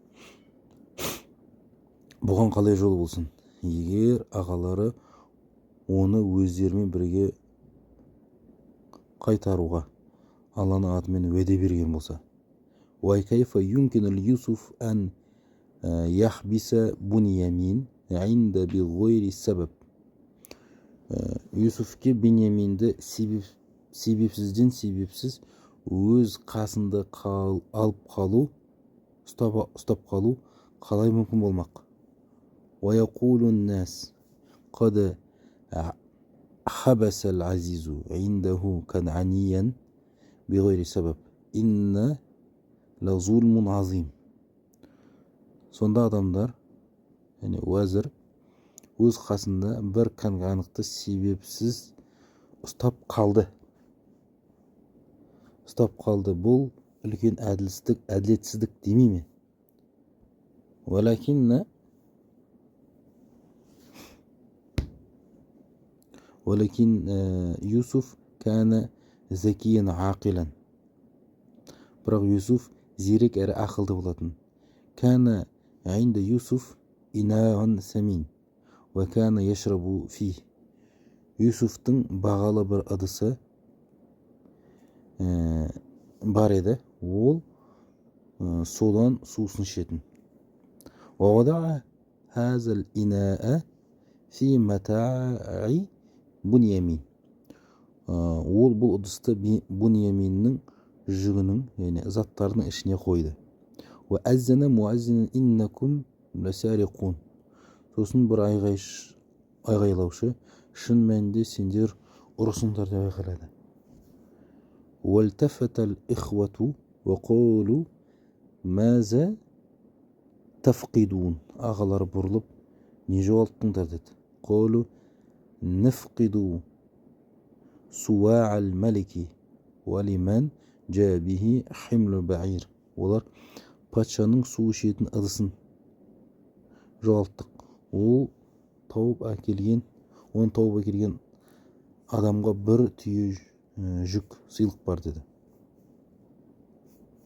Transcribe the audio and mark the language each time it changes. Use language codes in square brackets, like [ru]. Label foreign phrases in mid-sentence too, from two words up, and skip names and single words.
[kk] Бұған қалай жол болсын? Егер ағалары оны өздерімен бірге қайтаруға Алланың атымен уәде берген болса. [ar] وكيف يمكن ليوسف أن يحبس بنيامين عند بغير السبب. [kk] Юсуфке Беньяминді себепсіз өз қасында ұстап қалу қалай мүмкін болмақ? [ar] ويقول الناس قد حبس العزيز عنده كنعانيا بغير سبب إن لظلم عظيم. [kk] Сонда адамдар, яғни уәзір, өз қасында бір канғанықты себепсіз ұстап қалды. Бұл үлкен әділетсіздік демей ме? [ar] ولكن يوسف كان ذكيا عاقلا. [kk] Бірақ Юсуф зерек әрі ақылды болатын. [ar] كان عند يوسف إناء ثمين وكان يشرب فيه. [kk] Юсуфтың бағалы бір ыдысы бар еді, ол содан сусын ішетін. [ar] ووضع هذا الإناء في متاع بنيامين. [kk] Ол бұл ыдысты Буньяминнің жүгінің, яғни заттарының ішіне қойды. [ar] وأذن مؤذن إنكم لسارقون. [kk] Сосын бір айғайлаушы, шын мәнінде сендер ұрысыңдар деп айғайлады. [ar] والتفت الإخوة وقالوا ماذا تفقدون. [kk] Ағалар бұрылып, не жоғалттыңдар деді. [ar] قالوا نفقد سواع الملك ولمن جاء به حمل بعير. [kk] Олар патшаның су ішетін ыдысын жоғалттық. Оны тауып әкелген адамға бір түйе жүк сыйлық бар деді.